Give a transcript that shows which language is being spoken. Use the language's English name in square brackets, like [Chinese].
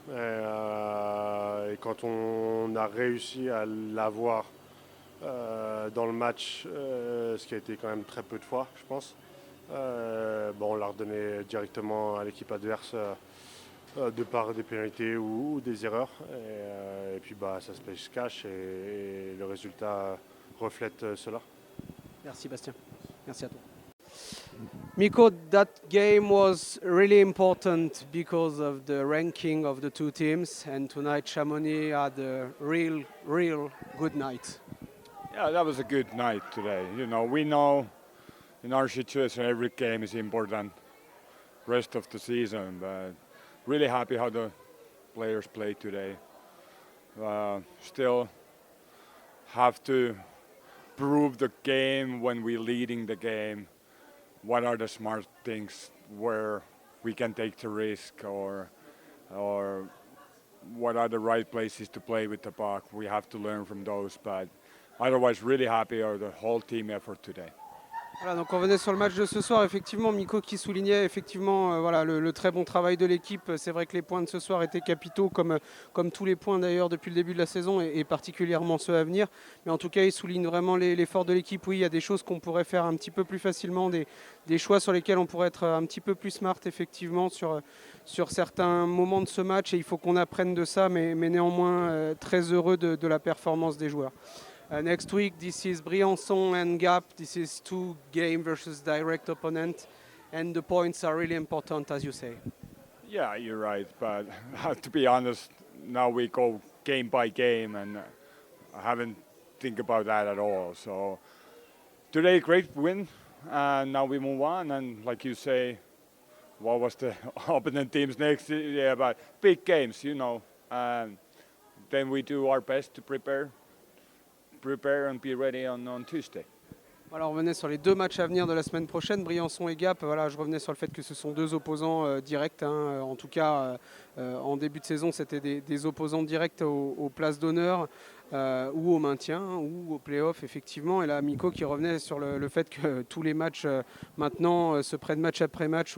[French] Et quand on a réussi à l'avoir dans le match, ce qui a été quand même très peu de fois, je pense. On l'a redonné directement à l'équipe adverse de par des pénalités ou des erreurs. Et puis bah, ça se cache et le résultat reflète cela. Merci Bastien. Merci à toi. [English] Mikko, that game was really important because of the ranking of the two teams, and tonight Chamonix had a real good night. Yeah, that was a good night today. You know, we know in our situation every game is important rest of the season, but really happy how the players played today. Still have to prove the game when we're leading the game. What are the smart things where we can take the risk or what are the right places to play with the puck? We have to learn from those, but otherwise, really happy of the whole team effort today. [French] Voilà, donc on revenait sur le match de ce soir. Effectivement, Mikko qui soulignait effectivement voilà, le très bon travail de l'équipe. C'est vrai que les points de ce soir étaient capitaux, comme tous les points d'ailleurs depuis le début de la saison et particulièrement ceux à venir. Mais en tout cas, il souligne vraiment l'effort de l'équipe. Oui, il y a des choses qu'on pourrait faire un petit peu plus facilement, des choix sur lesquels on pourrait être un petit peu plus smart effectivement sur certains moments de ce match. Et il faut qu'on apprenne de ça, mais néanmoins très heureux de la performance des joueurs. [English] Next week, this is Briançon and Gap. This is 2 game versus direct opponent, and the points are really important, as you say. Yeah, you're right. But to be honest, now we go game by game, and I haven't think about that at all. So today, great win, and now we move on. And like you say, what was the opponent teams next? Yeah, but big games, you know. And then we do our best to prepare and be ready on Tuesday. [French] Alors, on revenait sur les 2 matchs à venir de la semaine prochaine, Briançon et Gap. Voilà, je revenais sur le fait que ce sont 2 opposants directs. En tout cas, en début de saison, c'était des opposants directs aux places d'honneur ou au maintien ou au play-off, effectivement. Et là, Mikko qui revenait sur le fait que tous les matchs maintenant se prennent match après match.